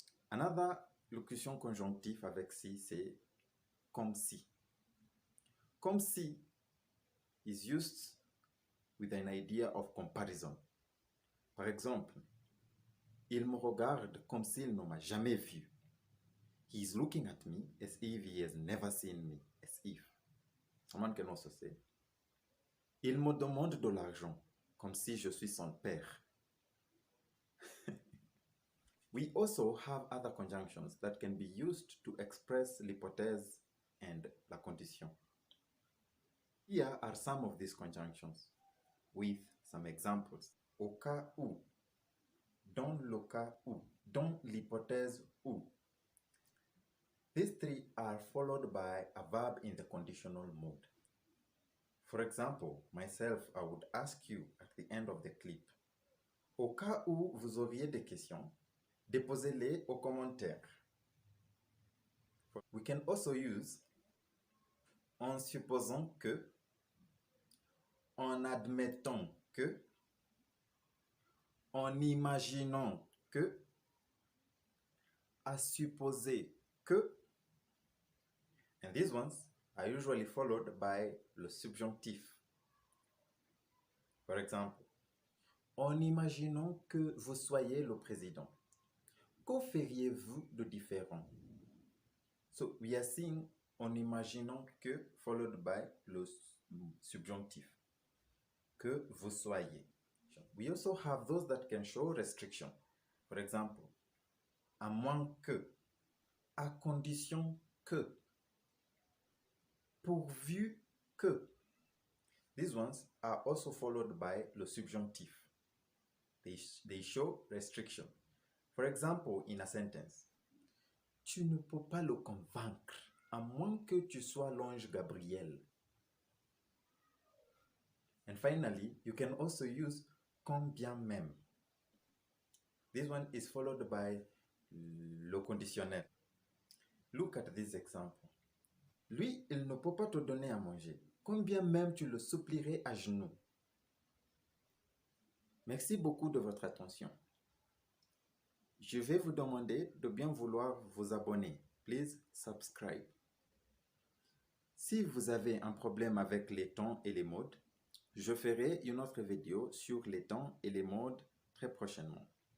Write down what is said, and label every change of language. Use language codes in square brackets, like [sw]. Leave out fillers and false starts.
[en] Another [fr] locution conjonctive avec si, c'est comme si. Comme si [en] is used with an idea of comparison. [fr] Par exemple, il me regarde comme s'il ne m'a jamais vu. [en] He is looking at me as if he has never seen me. As if. Someone can also say, [fr] il me demande de l'argent comme si je suis son père. [en] We also have other conjunctions that can be used to express [fr] l'hypothèse [en] and [fr] la condition. [en] Here are some of these conjunctions with some examples. [fr] Au cas où, dans le cas où, dans l'hypothèse où. [en] These three are followed by a verb in the conditional mode. For example, myself, I would ask you at the end of the clip, [fr] au cas où vous auriez des questions, déposez-les aux commentaires. [en] We can also use [fr] en supposant que, en admettant que, en imaginant que, à supposer que, [en] and these ones are usually followed by [fr] le subjonctif. For example, en imaginant que vous soyez le président, que feriez-vous de différent? [en] So we are seeing [fr] en imaginant que [en] followed by [fr] le subjonctif. Que vous soyez. [en] We also have those that can show restriction. [fr] For example, à moins que, à condition que, pourvu que. [en] These ones are also followed by [fr] le subjonctif. [en] They show restriction. For example, in a sentence, [fr] tu ne peux pas le convaincre, à moins que tu sois l'ange Gabriel. [en] And finally, you can also use [fr] quand bien même. [en] This one is followed by [fr] le conditionnel. [en] Look at this example. [fr] Lui, il ne peut pas te donner à manger, quand bien même tu le supplierais à genoux. Merci beaucoup de votre attention. Je vais vous demander de bien vouloir vous abonner. [en] Please subscribe. [fr] Si vous avez un problème avec les temps et les modes, je ferai une autre vidéo sur les temps et les modes très prochainement.